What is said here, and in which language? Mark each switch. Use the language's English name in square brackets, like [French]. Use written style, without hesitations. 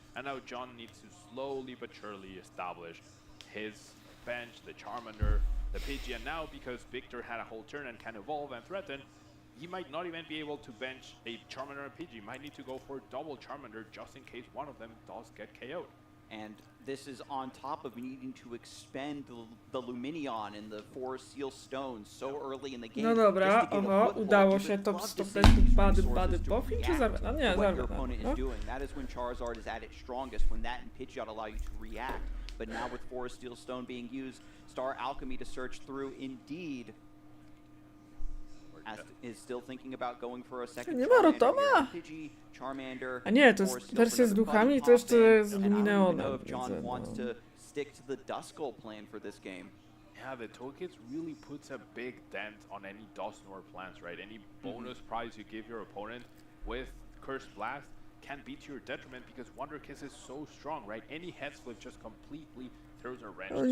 [English] And now John needs to slowly but surely establish his bench, the Charmander, the Pidgey, and now because Victor had a whole turn and can evolve and threaten, he might not even be able to bench a Charmander and Pidgey. Might need to go for double Charmander just in case one of them does get KO'd. And this is on top of needing to expend the Luminion and the 4 Seal Stones so early in the game. [Polish] No dobra, oho, udało się top stopnąć bady buffing, czy Zarvena? Nie, Zarvena. [English] That is when Charizard is at its strongest, when that and Pidgeot allow you to react. But now with 4 Steel Stone being used, Star Alchemy to search through indeed. Is still thinking about going for a second Pidgey, Charmander. [Polish] A nie, to jest wersja z duchami, to jeszcze jest z Lumineonem. [English] John wants to stick to the Duskull plan for this game. Yeah, the toolkit really puts a big dent on any Dusknoir plans, right? Any bonus prize you give your opponent with Cursed Blast can be to your detriment because Wonder Kiss is so strong, right? Any head flip just completely throws a wrench.